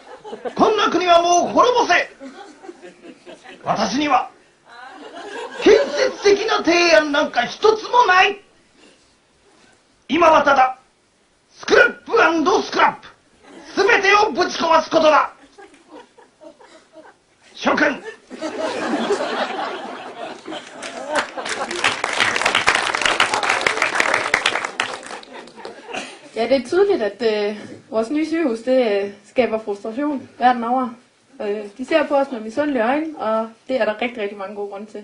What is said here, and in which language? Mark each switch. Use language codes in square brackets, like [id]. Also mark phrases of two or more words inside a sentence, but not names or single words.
[ja] こんな国はもう滅ぼせ。私には建設的な提案なんか一つもない。今はただスクラップ&スクラップ、全てをぶち壊すことだ。諸君、 [da] Ja, det er tydeligt, at vores nye sygehus, det skaber frustration verden over. De ser på os med misundelige øjne, og det er der rigtig, rigtig mange gode grunde til.